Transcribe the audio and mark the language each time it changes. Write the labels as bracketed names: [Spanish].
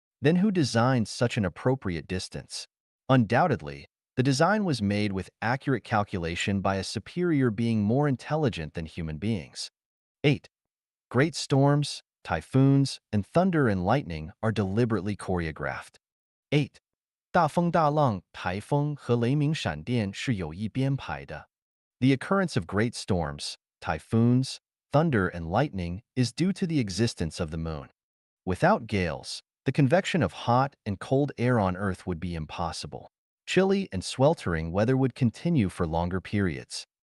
[English] Then who designed such an appropriate distance? Undoubtedly, the design was made with accurate calculation by a superior being more intelligent than human beings. 8. Great storms, typhoons, and thunder and lightning are deliberately choreographed. 8. [Chinese] 大风大浪、台风和雷鸣闪电是有意编排的。 [English] The occurrence of great storms, typhoons, thunder, and lightning is due to the existence of the moon. Without gales, the convection of hot and cold air on Earth would be impossible. Chilly and sweltering weather would continue for longer periods.